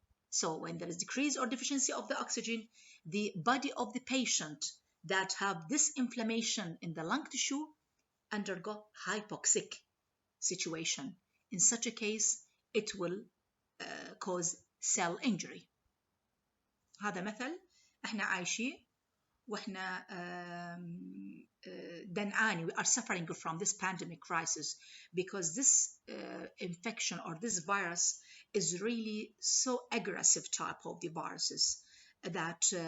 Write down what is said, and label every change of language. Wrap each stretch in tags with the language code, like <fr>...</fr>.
<en>So when there is decrease or deficiency of the oxygen, the body of the patient that have this inflammation in the lung tissue undergo hypoxic situation. In such a case, it will cause cell injury.</en> <ar>هذا مثل احنا عايشين واحنا دنعاني.</ar> <en>We are suffering from this pandemic crisis because this infection or this virus is really so aggressive type of the viruses that</en>